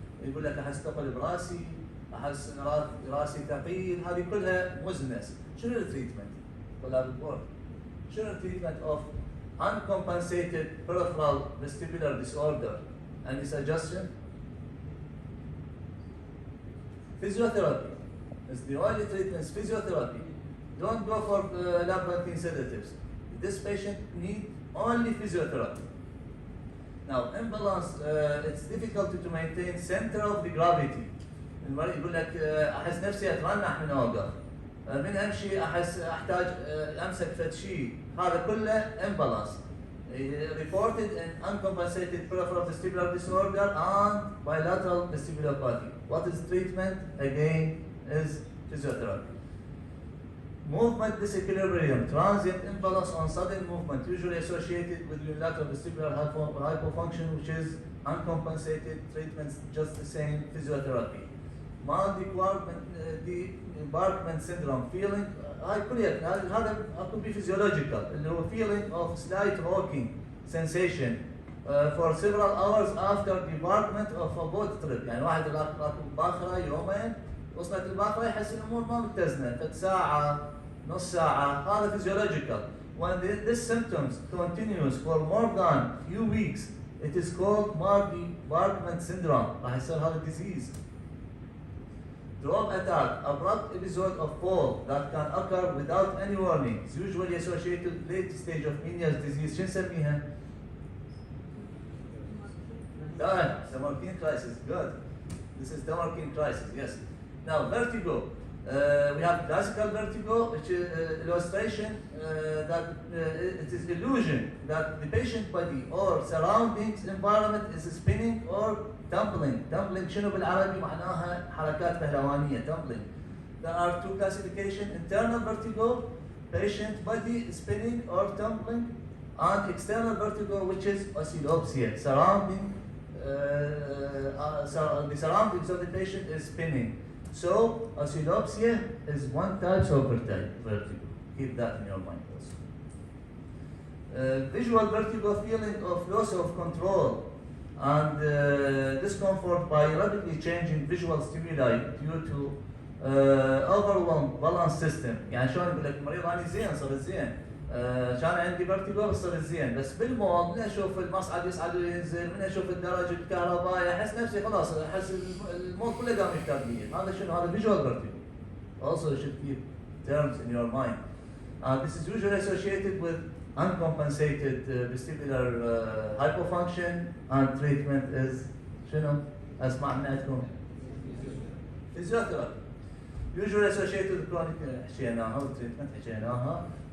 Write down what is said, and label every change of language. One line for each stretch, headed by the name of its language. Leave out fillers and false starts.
Arabic: يقول لك احس ثقل براسي، احس راسي ثقيل، هذه كلها moodiness. شنو التريتمنت؟ طلاب البورد. شنو التريتمنت
English: of uncompensated peripheral vestibular disorder? Any suggestion? Physiotherapy is the only treatment. Physiotherapy. Don't go for labyrinthine sedatives. This patient needs only physiotherapy. Now, imbalance, it's difficult to maintain center of the gravity.
Arabic: المريض يقول لك احس نفسي اترنح من اوقف، من امشي احس احتاج امسك فد شيء، هذا كله imbalance.
English: Reported in uncompensated peripheral vestibular disorder and bilateral vestibulopathy. What is treatment? Again, is physiotherapy. Movement disequilibrium, transient imbalance on sudden movement, usually associated with unilateral vestibular hypofunction, which is uncompensated treatments, just the same physiotherapy. Mild debarkment syndrome, feeling, هذا could be physiological,
Arabic: اللي هو
English: feeling of slight rocking sensation for several hours after debarkment of a boat trip.
Arabic: يعني واحد راكب باخرة يومين، وصلت الباخرة يحس الأمور ما متزنة، فد ساعة نص ساعة، هذا physiological.
English: When this symptoms continues for more than few weeks, it is called Markman syndrome.
Arabic: راح يصير هذا disease.
English: Drop attack, abrupt episode of fall that can occur without any warning. It's usually associated with late stage of Meniere's disease.
Arabic: شو نسميها؟
English: Demarcine crisis. Good. This is Demarcine crisis. Yes. Now vertigo. We have classical vertigo, which is illustration that it is illusion that the patient body or surroundings environment is spinning or tumbling.
Arabic: Tumbling شنو بالعربي معناها حركات پهلوانية.
English: Tumbling. There are two classifications: internal vertigo, patient body spinning or tumbling, and external vertigo, which is oscillopsia, surrounding the surroundings of the patient is spinning. So, oscillopsia is one type of vertigo. Keep that in your mind also. Visual vertigo, feeling of loss of control and discomfort by rapidly changing visual stimuli due to overwhelmed balance system.
Arabic: يعني شلون يقول لك المريض أنا زين صرت زين. كان عندي فيرتيجو صرت زين، بس بالمول من اشوف المصعد يصعد وينزل، من اشوف الدرج الكهربائي احس نفسي خلاص احس المول كله قام يفتر لي. هذا شنو؟ هذا visual vertigo.
English: Also you should keep terms in your mind. This is usually associated with uncompensated vestibular hypofunction, and treatment is
Arabic: شنو؟ اسمع من عندكم.
English: physiotherapy. Usually associated with chronic
Arabic: حكيناها والتريتمنت حكيناها.